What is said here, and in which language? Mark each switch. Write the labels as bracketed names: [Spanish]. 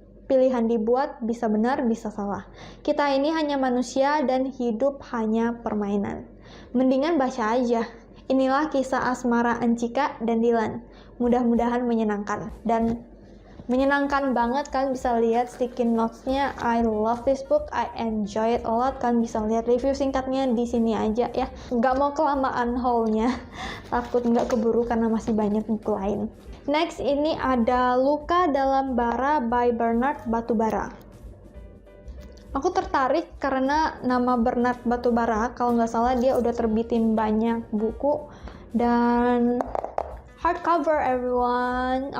[Indonesian] Pilihan dibuat, bisa benar, bisa salah. Kita ini hanya manusia dan hidup hanya permainan. Mendingan baca aja. Inilah kisah asmara Anchika dan Dylan. Mudah-mudahan menyenangkan. Dan menyenangkan banget, kalian bisa lihat sticky notes-nya. [English] I love this book, I enjoy it a lot. [Indonesian] Kalian bisa lihat review singkatnya di sini aja ya. Nggak mau kelamaan haul-nya, takut nggak keburu karena masih banyak buku lain. Next, ini ada Luka Dalam Bara by Bernard Batubara. Aku tertarik karena nama Bernard Batubara, kalau nggak salah dia udah terbitin banyak buku, dan hardcover everyone.